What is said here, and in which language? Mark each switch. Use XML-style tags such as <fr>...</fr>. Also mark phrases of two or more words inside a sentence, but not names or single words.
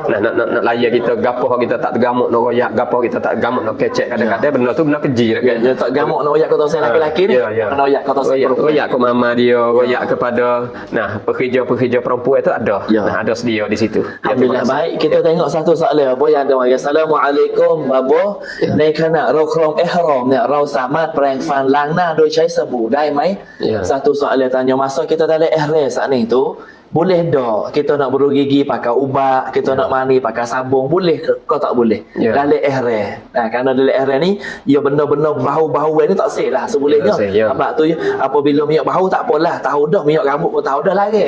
<ms>Nak layar kita gapo kita tak tergamuk nak royak, gapo kita tak gamuk nak kecek. Kadang-kadang benda tu benda keji kan. Dia tak gamuk nak royak kotak seh lelaki ni. Nak royak kotak seh perempuan. Royak ke mama dia, royak kepada pekerja-pekerja perempuan itu ada. Ada sedia di situ. Alhamdulillah. Baik, kita tengok satu soalan apa yang ada. Assalamualaikum Abo.</ms> <th>ในขณะเราครองอิหรอมเนี่ยเราสามารถแปรงฟันล้างหน้าโดยใช้สบู่ได้ไหม</th> <ms>Satu soalan tanya masa kita dalam ihram saat ni tu boleh dak kita nak berus gigi pakai ubat, kita nak mandi pakai sabun, boleh ke tak boleh? Dalam ihram. Kerana dalam ihram ni ya benda-benda bau-bau ni tak sah lah sebolehnya. Sebab tu apabila minyak bau tak apalah, tahu dah minyak rambut pun tahu dah lagi.</ms>